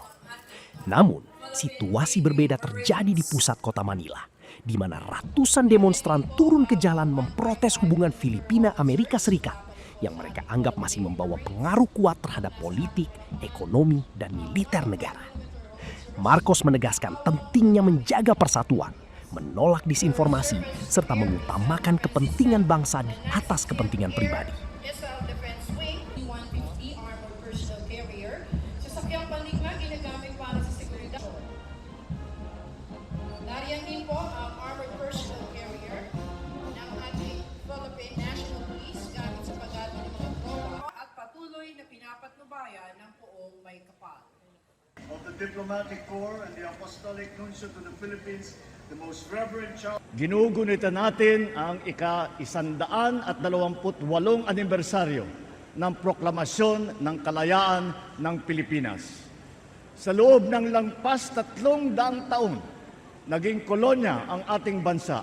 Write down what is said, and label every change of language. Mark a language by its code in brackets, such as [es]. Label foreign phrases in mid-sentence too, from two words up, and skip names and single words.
[id] Namun, situasi berbeda terjadi di pusat kota Manila, di mana ratusan demonstran turun ke jalan memprotes hubungan Filipina-Amerika Serikat yang mereka anggap masih membawa pengaruh kuat terhadap politik, ekonomi, dan militer negara. Marcos menegaskan pentingnya menjaga persatuan, menolak disinformasi, serta mengutamakan kepentingan bangsa di atas kepentingan pribadi. [tl] Nariyan din po ang [en] armored personnel carrier [tl] ng ating Philippine National Police gamit sa paggawa ng mga tropa at patuloy na pinapatnubayan ng poong may kapal. [en] Of the Diplomatic Corps and the Apostolic Nuncio to the Philippines, the Most Reverend Charles. [tl] Ginugunita natin ang ika-128 anibersaryo ng proklamasyon ng kalayaan ng Pilipinas. Sa loob ng lampas 300 taon, naging kolonya ang ating bansa.